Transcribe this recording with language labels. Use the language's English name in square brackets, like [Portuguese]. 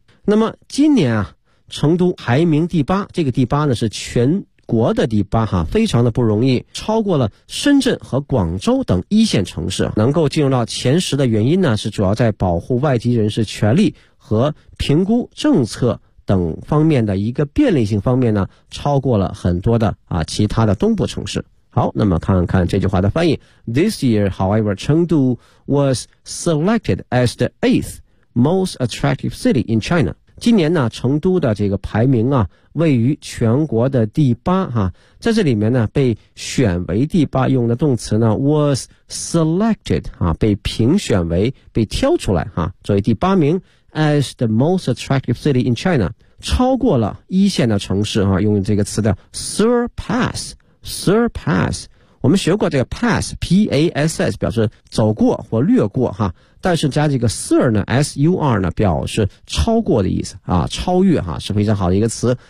[Chinese] 那么今年啊成都排名第八，这个第八呢是全国的第八哈，非常的不容易，超过了深圳和广州等一线城市。能够进入到前十的原因呢是主要在保护外籍人士权利和评估政策等方面的一个便利性方面呢超过了很多的啊其他的东部城市。好，那么看看这句话的翻译。 [English] This year, however, Chengdu was selected as the 8th most attractive city in China. [Chinese] 今年呢成都的这个排名啊位于全国的第八啊，在这里面呢被选为第八，用的动词呢 [English] was selected [Chinese] 啊，被评选为被挑出来啊作为第八名。 [English] As the most attractive city in China， [Chinese] 超过了一线的城市啊，用这个词的 surpass， 我们学过这个 pass， P-A-S-S 表示走过或略过哈，但是加这个 sur 呢， S-U-R 呢表示超过的意思啊，超越哈，是非常好的一个词。